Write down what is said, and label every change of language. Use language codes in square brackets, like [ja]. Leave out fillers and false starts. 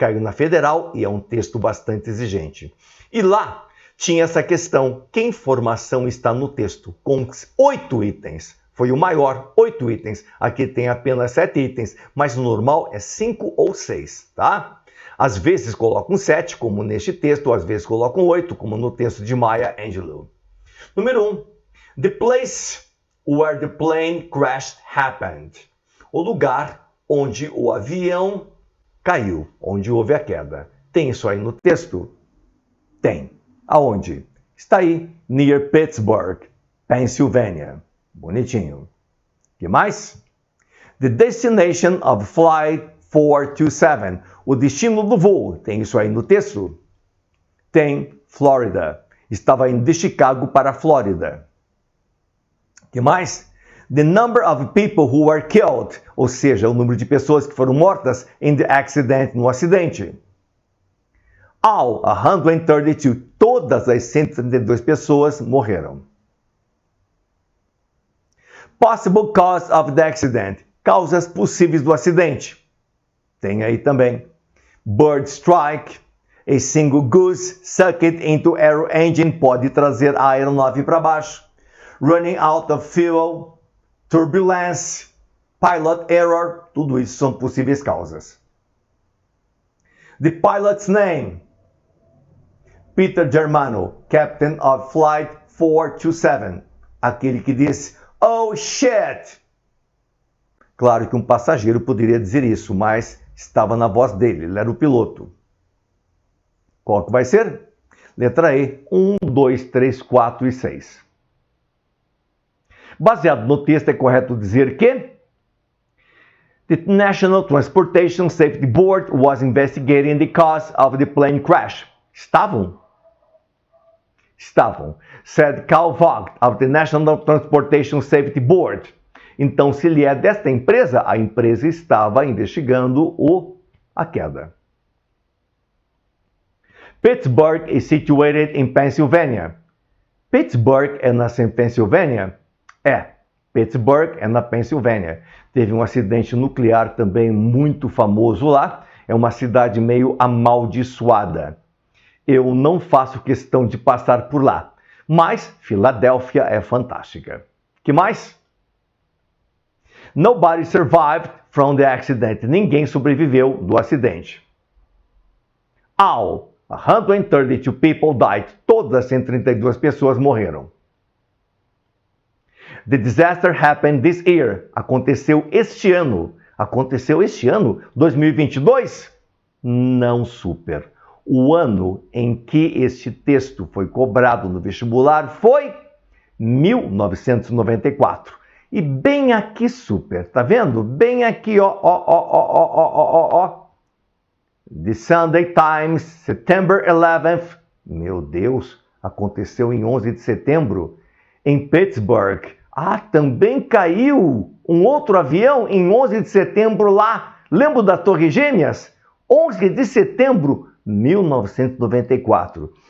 [pt] Caiu na Federal e é um texto bastante exigente. E lá tinha essa questão, que informação está no texto? Com 8 itens. Foi o maior, 8 itens. Aqui tem apenas 7 itens, mas o normal é 5 ou 6, tá? Às vezes colocam 7, como neste texto, ou às vezes colocam 8, como no texto de Maya Angelou. Número 1. [en] The place where the plane crash happened. [pt] O lugar onde o avião caiu, onde houve a queda. Tem isso aí no texto? Tem. Aonde? Está aí, [en] near Pittsburgh, Pennsylvania. [pt] Bonitinho. Que mais? [en] The destination of flight 427. [pt] O destino do voo. Tem isso aí no texto? Tem. Flórida. Estava indo de Chicago para a Flórida. Que mais? [en] The number of people who were killed. [pt] Ou seja, o número de pessoas que foram mortas [en] in the accident, [pt] no acidente. [en] All 132. [pt] Todas as 132 pessoas morreram. [en] Possible cause of the accident. [pt] Causas possíveis do acidente. Tem aí também. Bird strike. [en] A single goose sucked into aero engine. [pt] Pode trazer a aeronave para baixo. [en] Running out of fuel. Turbulence. Pilot error. [pt] Tudo isso são possíveis causas. [en] The pilot's name. Peter Germano, Captain of Flight 427, [pt] aquele que disse, [en] "Oh shit!" [pt] Claro que um passageiro poderia dizer isso, mas estava na voz dele, ele era o piloto. Qual que vai ser? Letra E, 1, 2, 3, 4 e 6. Baseado no texto, é correto dizer que [en] the National Transportation Safety Board was investigating the cause of the plane crash. [pt] Estavam, [en] said Carl Vogt of the National Transportation Safety Board. [pt] Então, se ele é desta empresa, a empresa estava investigando a queda. [en] Pittsburgh is situated in Pennsylvania. [pt] Pittsburgh é na Pensilvânia? É, Pittsburgh é na Pensilvânia. Teve um acidente nuclear também muito famoso lá. É uma cidade meio amaldiçoada. Eu não faço questão de passar por lá, mas Filadélfia é fantástica. Que mais? [en] Nobody survived from the accident. [pt] Ninguém sobreviveu do acidente. [en] All 132 people died. [pt] Todas as 132 pessoas morreram. [en] The disaster happened this year. [pt] Aconteceu este ano. Aconteceu este ano? 2022? Não, super. O ano em que este texto foi cobrado no vestibular foi 1994. E bem aqui, super, tá vendo? Bem aqui, ó. [en] The Sunday Times, September 11th. [pt] Meu Deus, aconteceu em 11 de setembro, em Pittsburgh. Ah, também caiu um outro avião em 11 de setembro lá. Lembra das Torres Gêmeas? 11 de setembro, 1994.